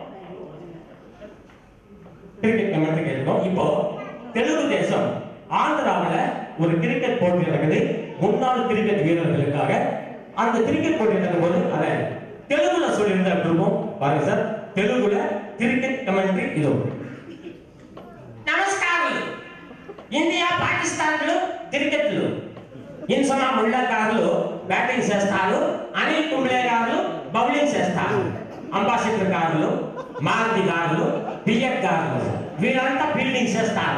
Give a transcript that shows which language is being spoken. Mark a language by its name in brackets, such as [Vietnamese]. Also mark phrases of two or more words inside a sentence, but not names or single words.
[Tamil] இப்போ தெலுங்கு தேசம் ஆந்திராவில் ஒரு கிரிக்கெட் போட்டி நடக்குது முன்னாள் கிரிக்கெட் வீரர்களுக்காக. அந்த கிரிக்கெட் போட்டி நடக்கும் போது அதை தெலுங்குல சொல்லியிருந்தா இருக்கும் பாருங்க சார். தெலுங்குல கிரிக்கெட் கமெண்ட்ரி இதோ. [Telugu] నమస్కారం. ఇండియా పాకిస్తాన్లు క్రికెట్లు ఇన్సమా ముళ్ళకారులు బ్యాటింగ్ చేస్తారు, అనిల్ కుంబ్లే గారు బౌలింగ్ చేస్తారు, అంబాసిడర్ గారు మారుతి గారు బిఎఫ్ గారు వీళ్ళంతా ఫీల్డింగ్ చేస్తారు.